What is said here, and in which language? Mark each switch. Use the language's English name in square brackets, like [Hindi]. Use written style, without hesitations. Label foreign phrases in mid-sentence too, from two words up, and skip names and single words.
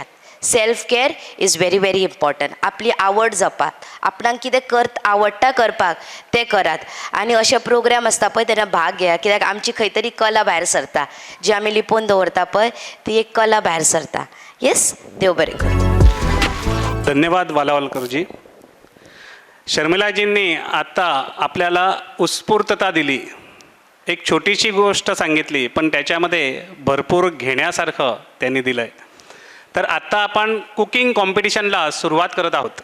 [English] self care is very very important. [Konkani] आपली आवड जपात, आपणाक कितें आवडटा करपाक तें करात. आनी अशे प्रोग्राम आसता पळय तेन्ना भाग घेया, कित्याक आमची खंय तरी कला भायर सरता, जी आमी लिपोवन दवरता पळय ती एक कला भायर सरता. येस, देव बरें करूं. धन्यवाद वालावलकरजी. [Marathi] शर्मिलाजींनी आत्ता आपल्याला उत्स्फूर्तता दिली, एक छोटीशी गोष्ट सांगितली, पण त्याच्यामध्ये भरपूर घेण्यासारखं त्यांनी दिलं आहे. तर आत्ता आपण [English] cooking competitionला [Marathi] सुरुवात करत आहोत.